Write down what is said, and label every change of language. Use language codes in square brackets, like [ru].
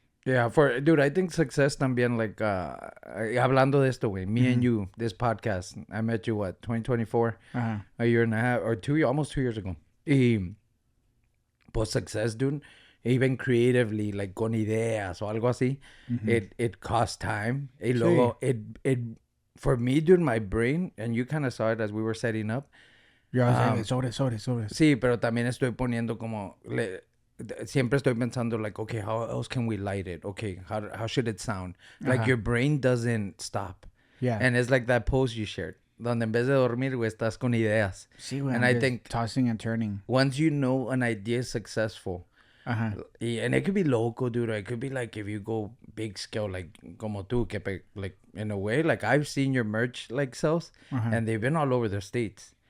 [en] Yeah, dude, I think success también, like, hablando de esto, güey, me and you, this podcast, I met you, 2024, a year and a half, or almost 2 years ago. Y, pues, success, dude, even creatively, like, con ideas o algo así, it costs time. Y luego, for me, dude, my brain, and you kind of saw it as we were setting up. [es] Yo sobre. Sí, pero también estoy poniendo como... [en] siempre estoy pensando, like, okay, how else can we light it? Okay, how should it sound? Like, your brain doesn't stop. Yeah. And it's like that post you shared, donde en vez de dormir, güey, estás con ideas. [es] Sí, güey. [en] And I think... tossing and turning. Once you know an idea is successful, and it could be local, dude, or it could be like if you go big scale, like como tú, que like in a way, like I've seen your merch like sales, and they've been all over the states.